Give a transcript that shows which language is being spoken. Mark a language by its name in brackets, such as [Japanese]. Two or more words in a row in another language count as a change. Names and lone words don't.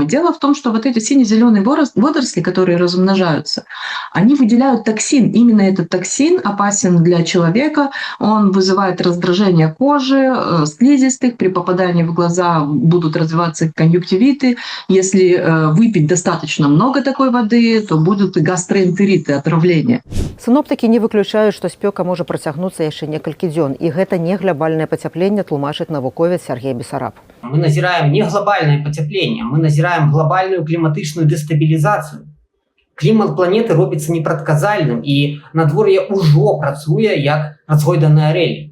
[Russian] Дело в том, что вот эти сине-зеленые водоросли, которые размножаются, они выделяют токсин. Именно этот токсин опасен для человека. Он вызывает раздражение кожи, слизистых. При попадании в глаза будут развиваться конъюнктивиты. Если выпить достаточно много такой воды, то будут и гастроэнтериты, отравления. [Belarusian] Синоптыкі не выключаюць, што спёка можа працягнуцца яшчэ некалькі дзён, і гэта не глобальнае пацяпленне, тлумачыць навуковец Сергей Бессараб. Мы назираем [Russian] не глобальное потепление, [Belarusian] мы назираем [Russian] глобальную климатычную дестабилизацию. [Belarusian] Клімат планеты робіцца непрадказальным, і надвор'е ўжо працуе як разгойданыя рэлі.